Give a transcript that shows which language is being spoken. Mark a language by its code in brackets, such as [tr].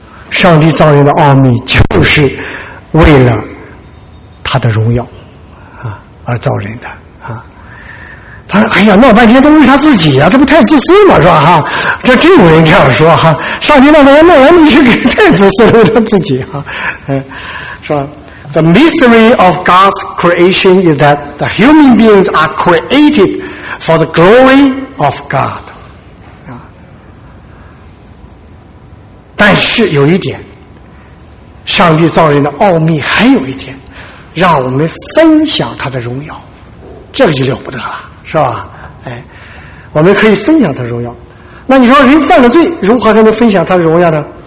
[zh] 上帝造人的奥秘就是为了他的荣耀啊而造人的啊。他说哎呀，闹半天都为他自己啊，这不太自私吗，是吧？哈，这真有人这样说哈，上帝闹半天闹完你是给太自私了，为他自己哈。是吧？ [en] The mystery of God's creation is that the human beings are created for the glory of God。 [zh] 但是有一点，上帝造人的奥秘还有一点，让我们分享他的荣耀，这个就了不得了，是吧？哎，我们可以分享他的荣耀。那你说人犯了罪，如何才能分享他的荣耀呢？